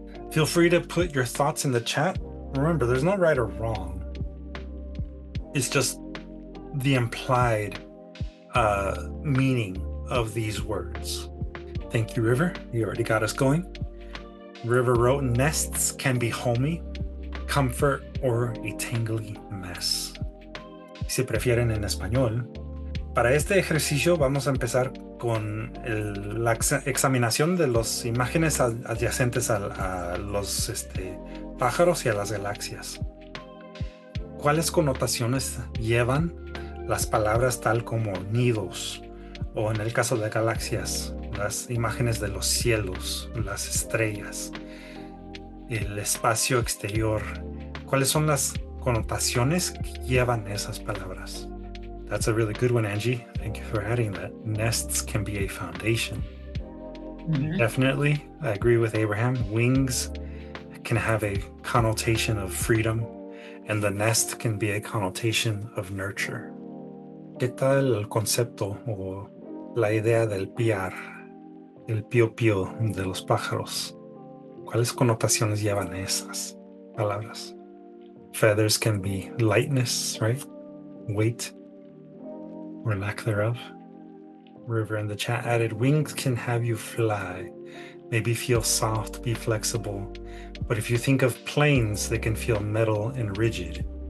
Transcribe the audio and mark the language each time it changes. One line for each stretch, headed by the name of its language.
English: Feel free to put your thoughts in the chat. Remember, there's no right or wrong. It's just the implied meaning of these words. Thank you, River. You already got us going. River wrote, nests can be homey, comfort, or a tangly mess.
Spanish: Si prefieren en español. Para este ejercicio vamos a empezar con la examinación de las imágenes adyacentes a los pájaros y a las galaxias. ¿Cuáles connotaciones llevan las palabras tal como nidos? O en el caso de galaxias, las imágenes de los cielos, las estrellas, el espacio exterior. ¿Cuáles son las connotaciones que llevan esas palabras?
English: That's a really good one, Angie. Thank you for adding that. Nests can be a foundation. Mm-hmm. Definitely, I agree with Abraham. Wings can have a connotation of freedom, and the nest can be a connotation of nurture.
Spanish: ¿Qué tal el concepto o la idea del piar, el pío pío de los pájaros? ¿Cuáles connotaciones llevan esas palabras?
English: Feathers can be lightness, right? Weight, or lack thereof. River in the chat added, wings can have you fly, maybe feel soft, be flexible. But if you think of planes, they can feel metal and rigid.